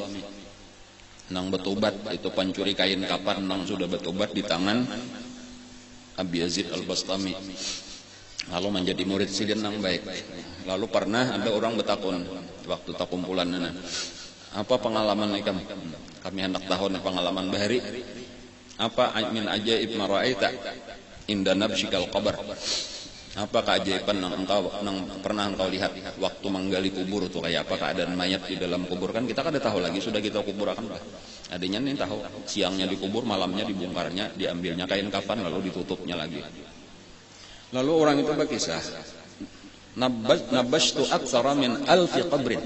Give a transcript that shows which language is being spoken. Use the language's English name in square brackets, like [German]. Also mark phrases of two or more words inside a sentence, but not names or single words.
[Banjar] Nang bertobat itu pencuri kain kafan nang sudah bertobat di tangan Abi Yazid Al-Bastami. Lalu menjadi murid sidin nang baik. Lalu pernah ada orang bertakun waktu takumpulan nana. Apa pengalaman kami? Kami hendak tahu pengalaman bahari. [Arabic] Apa من عجائب ما رأيت عند نبشك القبر? [Banjar] Apa keajaiban nang pernah engkau lihat waktu menggali kubur itu kayak apa keadaan mayat di dalam kubur? Kan kita kada tahu lagi, sudah kita kubur akan bah. Adanya nih tahu, siangnya dikubur, malamnya dibongkarnya, diambilnya kain kafan lalu ditutupnya lagi. Lalu orang itu berkisah, [Arabic] نبشت أكثر من ألف قبر.